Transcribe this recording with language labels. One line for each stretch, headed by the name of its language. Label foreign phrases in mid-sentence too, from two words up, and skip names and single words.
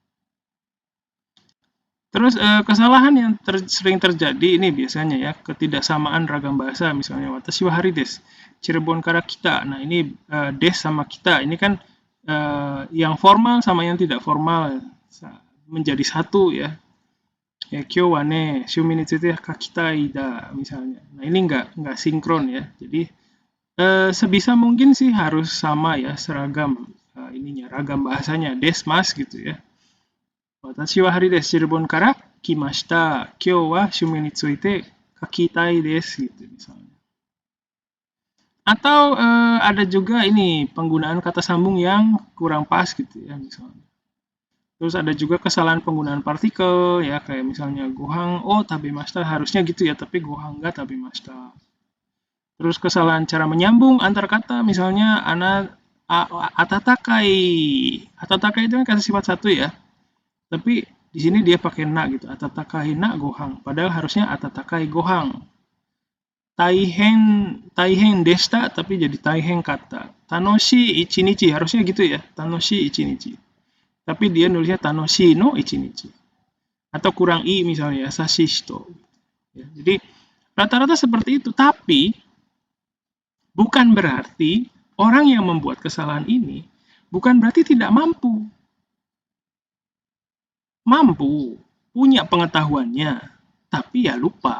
Indonesian: Terus kesalahan yang sering terjadi ini biasanya ya, ketidaksamaan ragam bahasa, misalnya
Japanese: 私はハリです、チレボンから来た.
Indonesian: Nah ini des sama kita, ini kan yang formal sama yang tidak formal menjadi satu ya.
Japanese: ya 今日はね趣味について書きたいだ misalnya.
Indonesian: Nah ini nggak sinkron ya. Jadi sebisa mungkin sih harus sama ya, seragam ragam bahasanya,
Japanese: です ます
Indonesian: gitu ya.
Japanese: 私はハリです、チレボンから来ました. 今日は趣味について書きたいです
Indonesian: gitu misalnya. Atau ada juga ini penggunaan kata sambung yang kurang pas gitu ya misalnya. Terus ada juga kesalahan penggunaan partikel ya, kayak misalnya
Japanese: ご飯を食べました,
Indonesian: harusnya gitu ya, tapi
Japanese: ご飯が食べました.
Indonesian: Terus kesalahan cara menyambung antar kata, misalnya atatakai. Atatakai itu kan kata sifat satu ya. Tapi di sini dia pakai na gitu,
Japanese: 暖かいなご飯,
Indonesian: padahal harusnya
Japanese: 暖かいご飯. 大変でした
Indonesian: tapi jadi
Japanese: 大変かった. 楽しい一日
Indonesian: harusnya gitu ya,
Japanese: 楽しい一日.
Indonesian: Tapi dia nulisnya
Japanese: 楽しいの一日.
Indonesian: Atau kurang i misalnya, sashi shito. Ya, jadi rata-rata seperti itu, tapi bukan berarti orang yang membuat kesalahan ini bukan berarti tidak mampu. Mampu, punya pengetahuannya, tapi ya lupa.